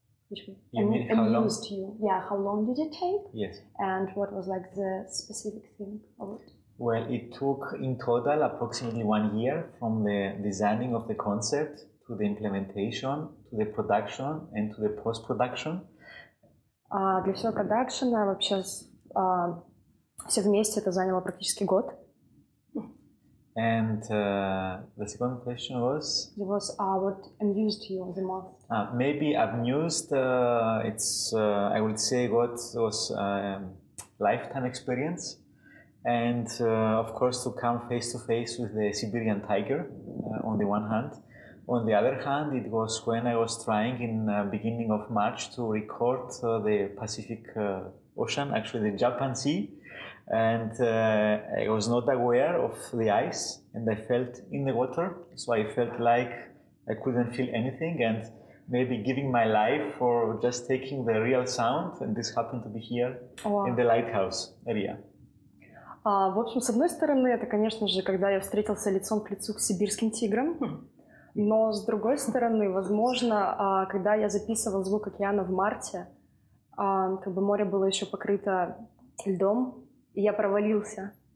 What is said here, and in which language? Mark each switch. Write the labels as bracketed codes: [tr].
[en] Which amused you? Yeah, how long did it take? Yes. And what was the specific thing of it? Well, it took in total approximately 1 year from the designing of the concept to the implementation, to the production and to the post-production. [ru] Для всего продакшена вообще все вместе это заняло практически год. [en] And the second question was? It was what amused you the most? Maybe amused, it's, I would say, what was lifetime experience. And of course, to come face to face with the Siberian tiger on the one hand. On the other hand, it was when I was trying in beginning of March to record the Pacific Ocean, actually the Japan Sea. And I was not aware of the ice, and I felt in the water, so I felt like I couldn't feel anything, and maybe giving my life for just taking the real sound, and this happened to be here in the lighthouse area. [ru] В общем, с одной стороны, это, конечно же, когда я встретился лицом к лицу с сибирским тигром, но с другой стороны, возможно, когда я записывал «Звук океана» в марте, море было еще покрыто льдом, и я провалился.